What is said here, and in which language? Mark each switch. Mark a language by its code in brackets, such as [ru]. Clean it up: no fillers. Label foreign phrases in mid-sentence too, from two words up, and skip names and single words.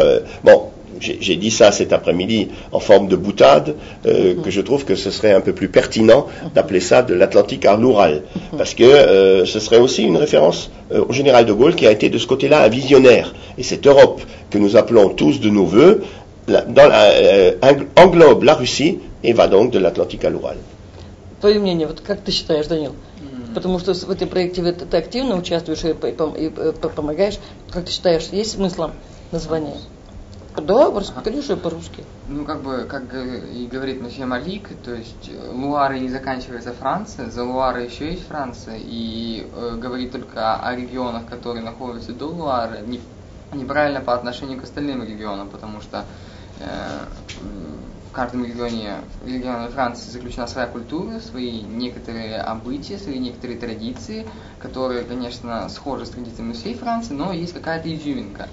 [fr] J'ai dit ça cet après-midi en forme de boutade, que je trouve que ce serait un peu plus pertinent d'appeler ça de l'Atlantique à l'Oural, parce que ce serait aussi une référence au général de Gaulle qui a été de ce côté-là un visionnaire. Et cette Europe que nous appelons tous de nos voeux englobe la Russie et va donc de l'Atlantique à l'Oural. [ru] Твое мнение, вот как ты считаешь, Данил? Потому что в этом проекте ты активно участвуешь и помогаешь. Как ты считаешь, есть смысл названия? Да, конечно, по-русски. Ну, как и говорит месье Малик, то есть Луары не заканчивается Франция, за Луарой еще есть Франция, и говорит только о регионах, которые находятся до Луары, неправильно по отношению к остальным регионам, потому что в каждом регионе Франции заключена своя культура, свои некоторые обычаи, свои некоторые традиции, которые, конечно, схожи с традициями всей Франции, но есть какая-то изюминка.